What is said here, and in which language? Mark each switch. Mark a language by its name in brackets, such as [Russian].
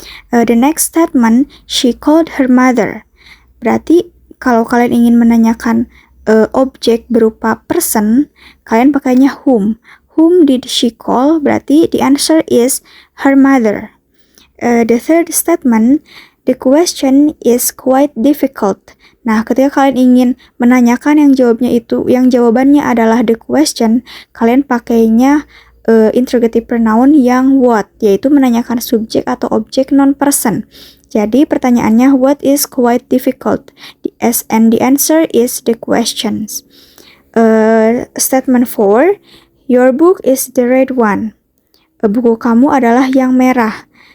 [English] The next statement, she called her mother. [Indonesian] Berarti kalau kalian ingin menanyakan objek berupa person, kalian pakainya whom. [English] Whom did she call? [Indonesian] Berarti [English] the answer is her mother. The third statement, the question is quite difficult. [Indonesian] Nah, ketika kalian ingin menanyakan yang jawabannya adalah the question, kalian pakainya interrogative pronoun yang what, yaitu menanyakan subjek atau objek non-person. Jadi pertanyaannya [English] what is quite difficult, and the answer is the questions. Statement 4, your book is the red one. [Indonesian] Buku kamu adalah yang merah.